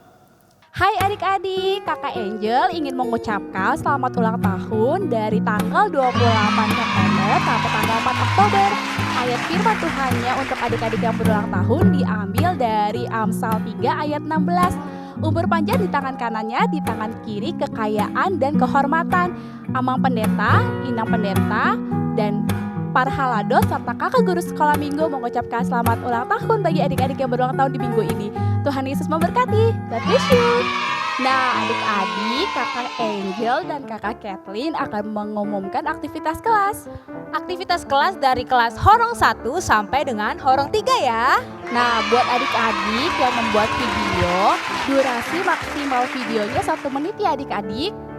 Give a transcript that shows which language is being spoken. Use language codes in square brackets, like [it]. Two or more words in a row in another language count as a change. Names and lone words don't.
[id] Hai adik-adik, Kakak Angel ingin mengucapkan selamat ulang tahun dari tanggal 28 September sampai tanggal 4 Oktober. Ayat firman Tuhannya untuk adik-adik yang berulang tahun diambil dari Amsal 3 ayat 16. Umur panjang di tangan kanannya, di tangan kiri kekayaan dan kehormatan. Amang pendeta, inang pendeta, dan para halados serta kakak guru sekolah minggu mengucapkan selamat ulang tahun bagi adik-adik yang berulang tahun di minggu ini. Tuhan Yesus memberkati. [en] God bless you. [id] Nah, adik-adik, kakak Angel dan kakak Kathleen akan mengumumkan aktivitas kelas. Aktivitas kelas dari kelas Horong 1 sampai dengan Horong 3 ya. Nah, buat adik-adik yang membuat video, durasi maksimal videonya 1 menit ya adik-adik.